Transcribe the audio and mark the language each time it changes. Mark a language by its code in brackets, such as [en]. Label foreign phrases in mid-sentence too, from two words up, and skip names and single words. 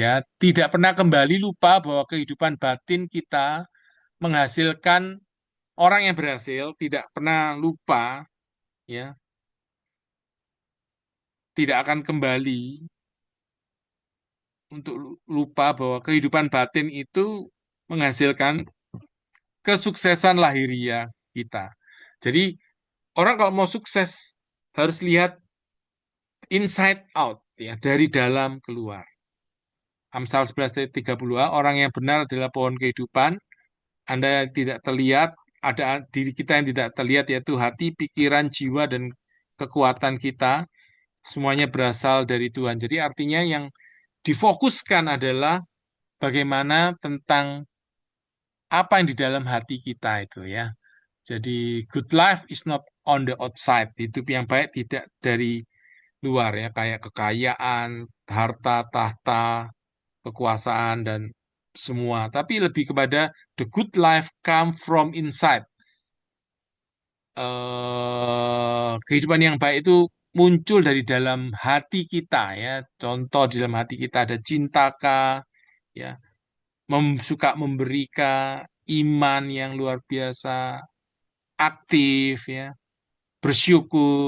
[id] Tidak pernah kembali lupa bahwa kehidupan batin kita menghasilkan orang yang berhasil, tidak pernah lupa ya, tidak akan kembali untuk lupa bahwa kehidupan batin itu menghasilkan kesuksesan lahiriah kita. Jadi orang kalau mau sukses harus lihat [en] inside out [id] ya, dari dalam keluar. Amsal 11:30, orang yang benar adalah pohon kehidupan. Anda yang tidak terlihat, ada diri kita yang tidak terlihat, yaitu hati, pikiran, jiwa, dan kekuatan kita. Semuanya berasal dari Tuhan. Jadi artinya yang difokuskan adalah bagaimana tentang apa yang di dalam hati kita itu ya. [en] Jadi good life is not on the outside. [id] Hidup yang baik tidak dari luar ya, kayak kekayaan, harta, tahta, kekuasaan dan semua, tapi lebih kepada [en] the good life come from inside. [id] Kehidupan yang baik itu muncul dari dalam hati kita ya. Contoh di dalam hati kita ada cintakah, ya, suka memberikan iman yang luar biasa, aktif ya, bersyukur.